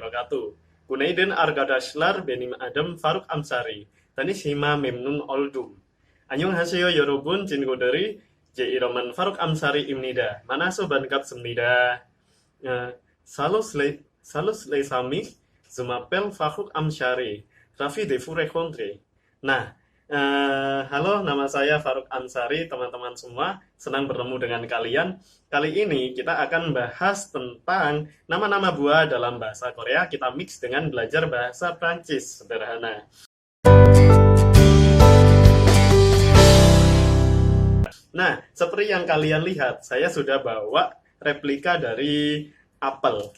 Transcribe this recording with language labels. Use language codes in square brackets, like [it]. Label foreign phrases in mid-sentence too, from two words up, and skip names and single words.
[tr] 1. Günaydın arkadaşlar, benim adım Faruk Amsari. Tani Shima memnun oldum. [ko] 안녕하세요 여러분, 친구들이 제 이름은 Faruk Amsari입니다. 만나서 반갑습니다. [fr] Salut les amis, je m'appelle Faruk Amsari. Ravi de vous rencontrer. [id] Nah, halo, nama saya Faruk Amsari, teman-teman semua. Senang bertemu dengan kalian. Kali ini kita akan bahas tentang nama-nama buah dalam bahasa Korea. Kita mix dengan belajar bahasa Prancis. Sederhana. Nah, seperti yang kalian lihat, saya sudah bawa replika dari apel.